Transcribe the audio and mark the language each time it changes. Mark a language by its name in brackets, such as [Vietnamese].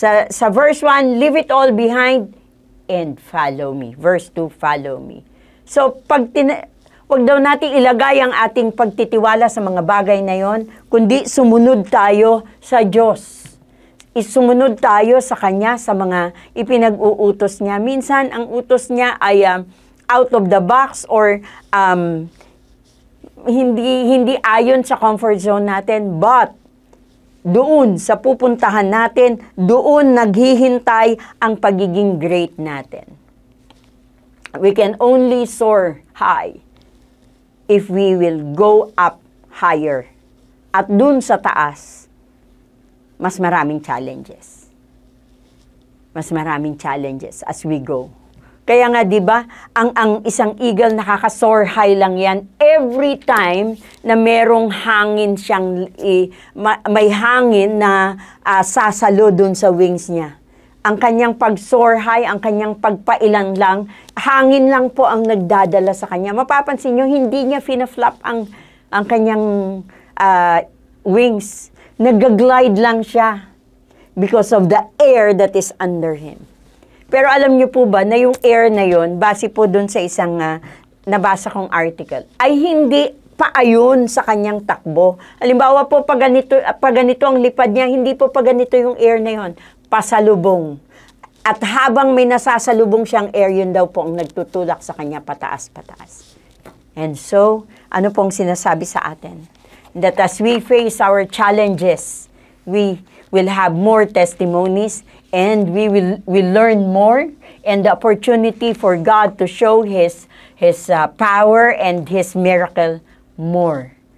[English] Sa verse 1, leave it all behind, and follow me. Verse 2, follow me. [Filipino] So, wag daw natin ilagay ang ating pagtitiwala sa mga bagay na yon, kundi sumunod tayo sa Diyos. Sumunod tayo sa Kanya, sa mga ipinag-uutos niya. Minsan, ang utos niya ay [English] out of the box [Filipino] or hindi ayon sa comfort zone natin, but doon sa pupuntahan natin, doon naghihintay ang pagiging great natin. [English] We can only soar high if we will go up higher. [Filipino] At doon sa taas, mas maraming challenges. Mas maraming challenges [English] as we go. [Filipino] Kaya nga 'di ba, ang isang eagle nakaka-soar high lang 'yan every time na merong hangin siyang may hangin na sasalo dun sa wings niya. Ang kanyang pag-soar high, ang kanyang pagpailan lang, hangin lang po ang nagdadala sa kanya. Mapapansin niyo, hindi niya fina-flap ang kanyang wings. Nag-glide lang siya [English] because of the air that is under him. [Filipino] Pero alam niyo po ba na yung air na yon, base po dun sa isang nabasa kong article, ay hindi paayon sa kanyang takbo. Halimbawa po, pag ganito ang lipad niya, hindi po pag ganito yung air na yon, pasalubong. At habang may nasasalubong siyang air, yun daw po ang nagtutulak sa kanya pataas-pataas. And so, ano pong sinasabi sa atin? [English] That as we face our challenges, we will have more testimonies and we will learn more, and the opportunity for God to show His power and His miracle more.